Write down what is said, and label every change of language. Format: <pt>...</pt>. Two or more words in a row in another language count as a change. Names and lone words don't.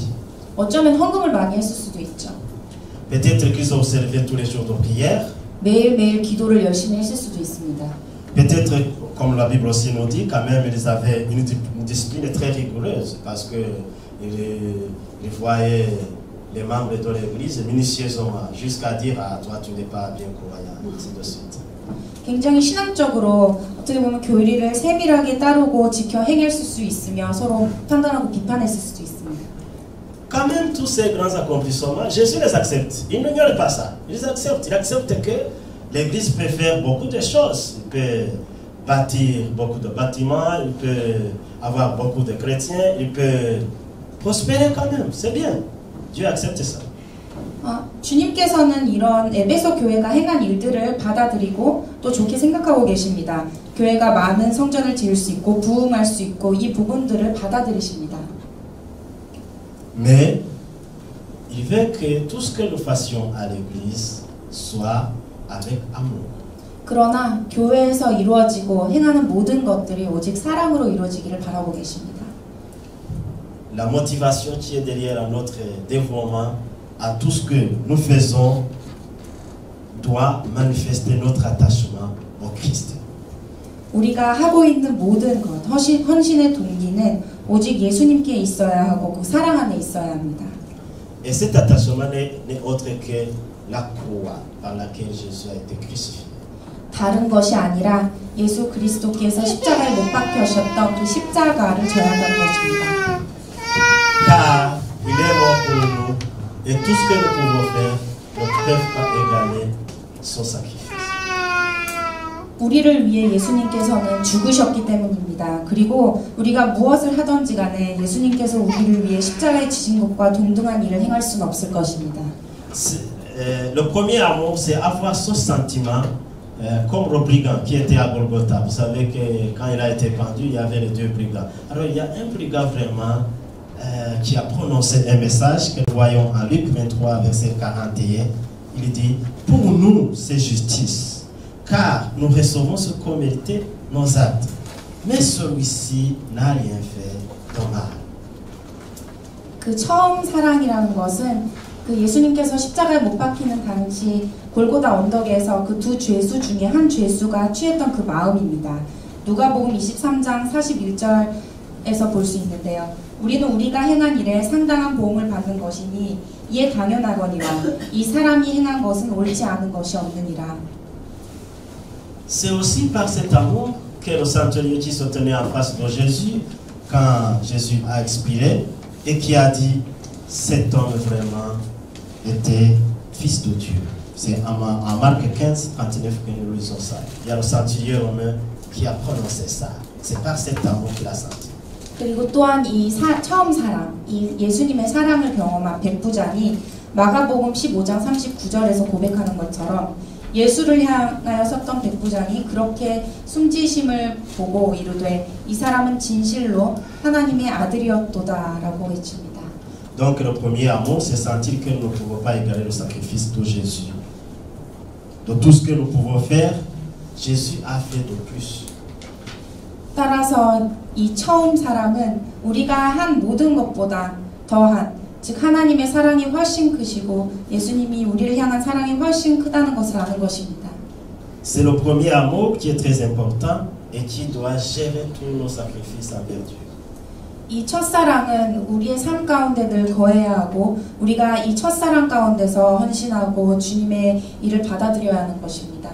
<ko>어쩌면 헌금을 많이 했을 수도 있죠.</ko> <fr>Peut-être qu'ils observaient tous les jours de prière.</fr> <ko>매일매일 기도를 열심히 했을 수도 있습니다.</ko> <fr>Peut-être, comme la Bible aussi nous dit, quand même ils avaient une discipline très rigoureuse parce que ils voyaient les membres de l'église minutieusement jusqu'à dire ah toi tu n'es pas bien croyant, ainsi de suite.</fr> <ko>굉장히 신앙적으로 어떻게 보면 교리를 세밀하게 따르고 지켜 행했을 수 있으며 서로 판단하고 비판했을 수도 있습니다.</ko> <fr>Quand même tous ces grands accomplissements, Jésus les accepte. Il n'ignore pas ça. Il les accepte. Il accepte que l'église peut faire beaucoup de choses. Il peut bâtir beaucoup de bâtiments, il peut avoir beaucoup de chrétiens, il peut prospérer quand même. C'est bien. Dieu accepte ça.</fr> <ko>주님께서는 이런 에베소 교회가 행한 일들을 받아들이고 또 좋게 생각하고 계십니다. 교회가 많은 성전을 지을 수 있고 부흥할 수 있고 이 부분들을 받아들이십니다.</ko> <fr>Mais il veut que tout ce que nous fassions à l'église soit avec amour.</fr> <ko>그러나 교회에서 이루어지고 행하는 모든 것들이 오직 사랑으로 이루어지기를 바라고 계십니다.</ko> <fr>La motivation qui est derrière notre dévouement à tout ce que nous faisons doit manifester notre attachement au Christ.</fr> <ko>우리가 하고 있는 모든 것, 헌신의 동기는 오직 예수님께 있어야 하고 그 사랑 안에 있어야 합니다.</ko> <fr>Et cet attachement n'est autre que la croix par laquelle Jésus a été crucifié.</fr> <ko>다른 것이 아니라 예수 그리스도께서 십자가에 못 박혀셨던 그 십자가를 져야 한다는 것입니다.</ko> <fr>Car il est mort pour nous et tout ce que nous pouvons faire ne peut pas égaler son sacrifice.</fr> <ko>우리를 위해 예수님께서는 죽으셨기 때문입니다. 그리고 우리가 무엇을 하든지 간에 예수님께서 우리를 위해 십자가에 지신 것과 동등한 일을 행할 수는 없을 것입니다.</ko> <fr>Le premier amour, c'est avoir ce sentiment comme le brigand qui était à Golgotha. Vous savez que quand il a été pendu, il y avait les deux brigands. Alors il y a un brigand vraiment qui a prononcé un message que nous voyons en Luc 23, verset 41. Il dit, pour nous, c'est justice. Car nous recevons ce qu'ont mérité nos actes. Mais celui-ci n'a rien fait de mal.</fr> <ko>그 처음 사랑이라는 것은 그 예수님께서 십자가에 못 박히는 당시 골고다 언덕에서 그 두 죄수 중에 한 죄수가 취했던 그 마음입니다. 누가복음 23장 41절에서 볼 수 있는데요. 우리는 우리가 행한 일에 상당한 보응을 받는 것이니 이에 당연하거니와 이 사람이 행한 것은 옳지 않은 것이 없느니라.</ko> <fr>C'est aussi par cet amour que le centurion qui se tenait en face de Jésus, quand Jésus a expiré, et qui a dit, cet homme vraiment était fils de Dieu. C'est en Marc 15, 39 que nous lisons ça. Il y a le centurion romain qui a prononcé ça. C'est par cet amour qu'il a senti.</fr> <ko>그리고 또한 이 처음 사랑, 이 예수님의 사랑을 경험한 백부장이 마가복음 15장 39절에서 고백하는 것처럼 예수를 향하여 섰던 백부장이 그렇게 숨지심을 보고 이르되 이 사람은 진실로 하나님의 아들이었도다라고 외칩니다.</ko> <fr>Donc le premier amour, c'est sentir que nous ne pouvons pas égaler le sacrifice de Jésus. De tout ce que nous pouvons faire, Jésus a fait de plus.</fr> <ko>따라서 이 처음 사랑은 우리가 한 모든 것보다 더한, 즉 하나님의 사랑이 훨씬 크시고 예수님이 우리를 향한 사랑이 훨씬 크다는 것을 아는 것입니다.</ko> <fr>C'est le premier amour qui est très important et qui doit gérer tous nos sacrifices envers Dieu.</fr> <ko>이 첫사랑은 우리의 삶 가운데 늘 거해야 하고 우리가 이 첫사랑 가운데서 헌신하고 주님의 일을 받아들여야 하는 것입니다.</ko>